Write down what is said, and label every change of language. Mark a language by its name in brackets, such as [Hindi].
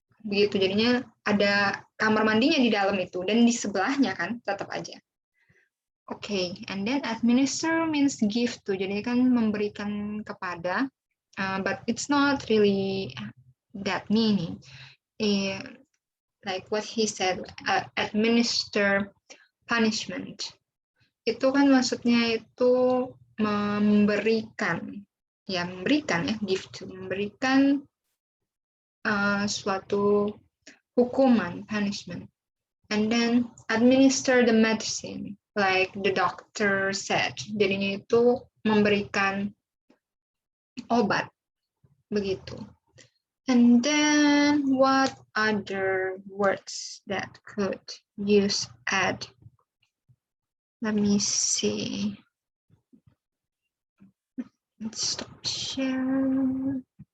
[Indonesian] Begitu, jadinya ada kamar mandinya di dalam itu dan di sebelahnya kan tetap aja. [English] Okay, and then administer means give to, [Indonesian] jadi kan memberikan kepada, [English] but it's not really that meaning. Like what he said, administer punishment. [Indonesian] Itu kan maksudnya itu memberikan, ya memberikan ya, [English] give to, [Indonesian] memberikan suatu hukuman, punishment. [English] And then administer the medicine, like the doctor said. [Indonesian] Jadinya itu memberikan obat, begitu. [English] And then what other words that could use add? Let me see. Let's stop sharing.